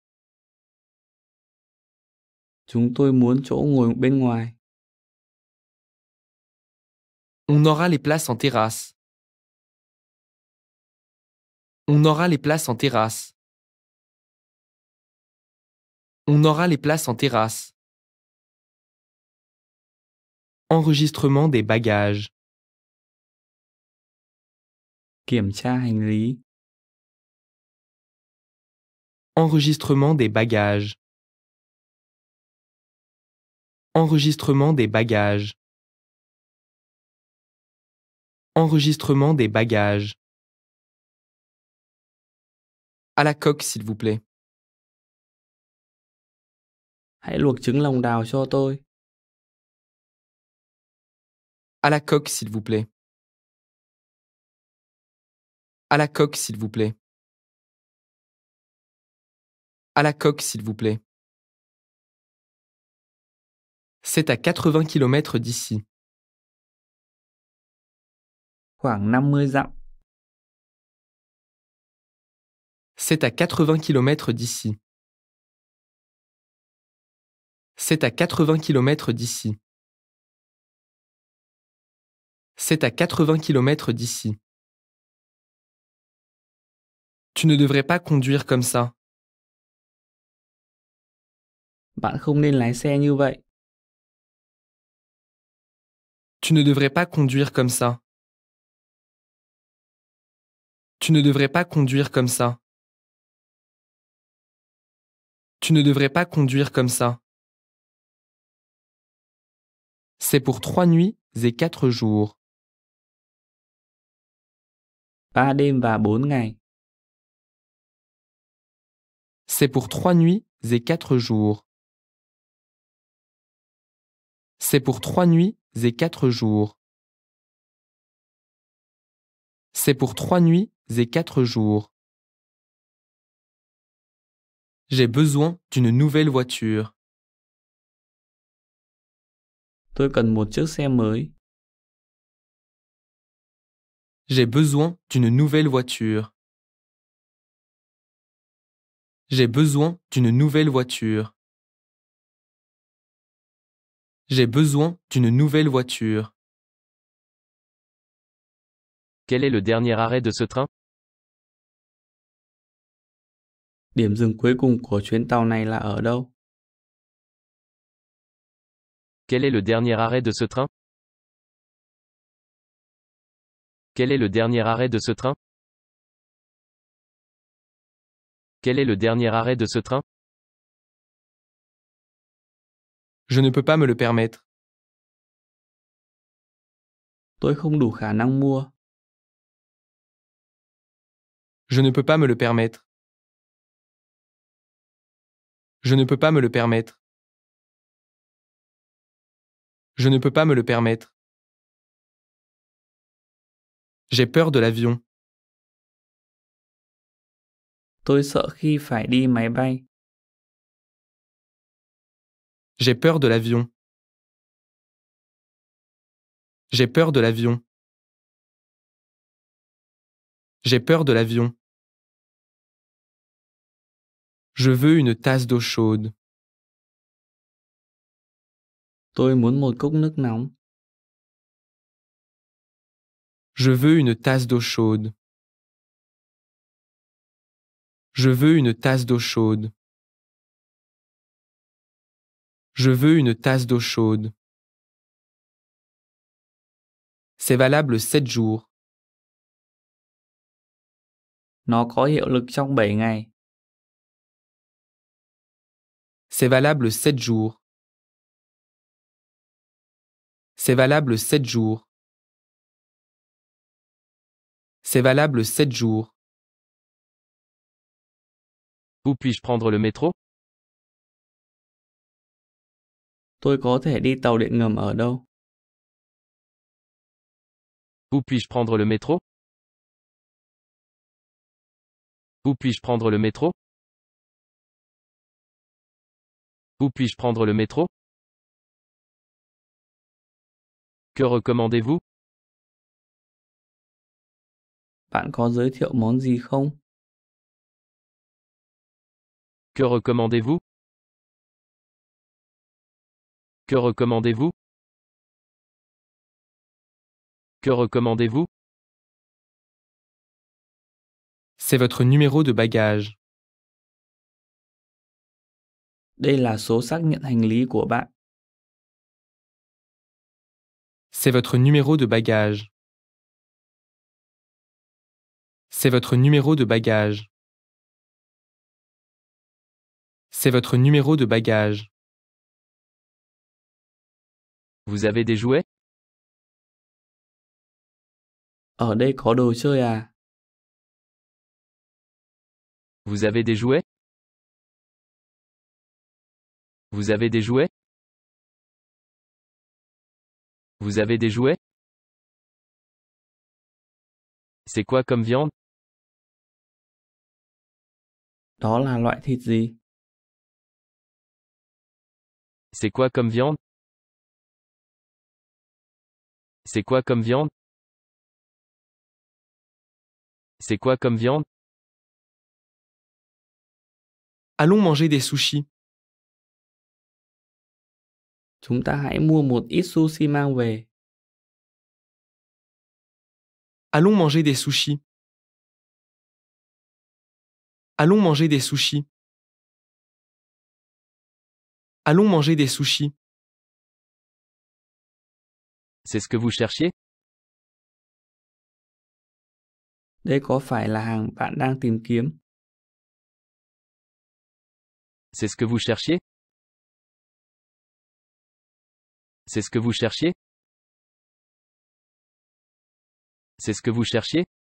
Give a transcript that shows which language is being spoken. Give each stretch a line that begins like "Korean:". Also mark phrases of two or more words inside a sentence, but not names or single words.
Vietnamese: Chúng tôi muốn chỗ ngồi bên ngoài.
French: On aura les places en terrasse. On aura les places en terrasse. On aura les places en terrasse. Enregistrement des bagages.
Vietnamese: Kiểm tra hành lý.
French: Enregistrement des bagages. Enregistrement des bagages. Enregistrement des bagages. À la coque, s'il vous plaît.
Vietnamese: Hãy luộc trứng lòng đào cho tôi.
French: À la coque, s'il vous plaît. À la coque, s'il vous plaît. À la coque, s'il vous plaît. C'est à 80 km d'ici.
Vietnamese: Khoảng 50 dặm.
French: C'est à 80 km d'ici. C'est à 80 km d'ici. C'est à 80 km d'ici. Tu ne devrais pas conduire comme ça.
Vietnamese: Bạn không nên lái xe như vậy.
French: Tu ne devrais pas conduire comme ça. Tu ne devrais pas conduire comme ça. Tu ne devrais pas conduire comme ça. C'est pour 3 nuits et 4 jours.
Vietnamese: 3 đêm và 4 ngày.
French: C'est pour 3 nuits et 4 jours. C'est pour 3 nuits et 4 jours. C'est pour 3 nuits et 4 jours. J'ai besoin d'une nouvelle voiture.
Vietnamese: Tôi cần một chiếc xe mới.
French: J'ai besoin d'une nouvelle voiture. J'ai besoin d'une nouvelle voiture. J'ai besoin d'une nouvelle voiture. Quel est le dernier arrêt de ce train?
Vietnamese: Điểm dừng cuối cùng của chuyến tàu này là ở đâu?
French: Quel est le dernier arrêt de ce train? Quel est le dernier arrêt de ce train? Quel est le dernier arrêt de ce train? Je ne peux pas me le permettre.
Vietnamese: Tôi không đủ khả năng mua.
French: Je ne peux pas me le permettre. Je ne peux pas me le permettre. Je ne peux pas me le permettre. J'ai peur de l'avion.
Vietnamese: Tôi sợ khi phải đi máy bay.
French: J'ai peur de l'avion. J'ai peur de l'avion. J'ai peur de l'avion. Je veux une tasse d'eau chaude.
Vietnamese: Tôi muốn một cốc nước nóng.
French: Je veux une tasse d'eau chaude. Je veux une tasse d'eau chaude. Je veux une tasse d'eau chaude. C'est valable 7 jours.
Vietnamese: Nó có hiệu lực trong 7 ngày.
French: C'est valable 7 jours. C'est valable 7 jours. C'est valable 7 jours. Où puis-je prendre le métro?
Vietnamese: Tôi có thể đi tàu điện ngầm ở đâu?
French: Où puis-je prendre le métro? Où puis-je prendre le métro? Où puis-je prendre le métro? Que recommandez-vous?
Vietnamese: Bạn có giới thiệu món gì không?
French: Que recommandez-vous? Que recommandez-vous? Que recommandez-vous? C'est votre numéro de bagage.
Vietnamese: Đây là số xác nhận hành lý của bạn.
French: C'est votre numéro de bagage. C'est votre numéro de bagage. C'est votre numéro de bagage. Vous avez des jouets?
Vietnamese: Ở đây có đồ chơi à?
French: Vous avez des jouets? Vous avez des jouets? Vous avez des jouets? C'est quoi comme viande?
Vietnamese: Đó là loại thịt gì?
French: C'est quoi comme viande? C'est quoi comme viande? C'est quoi comme viande? Allons manger des sushis.
Vietnamese: Chúng ta hãy mua một ít sushi mang về.
French: Allons manger des sushis. Allons manger des sushis. Allons manger des sushis. C'est ce que vous cherchiez?
Vietnamese: Đây có phải là hàng bạn đang tìm kiếm?
French: C'est ce que vous cherchiez? C'est ce que vous cherchiez? C'est ce que vous cherchiez?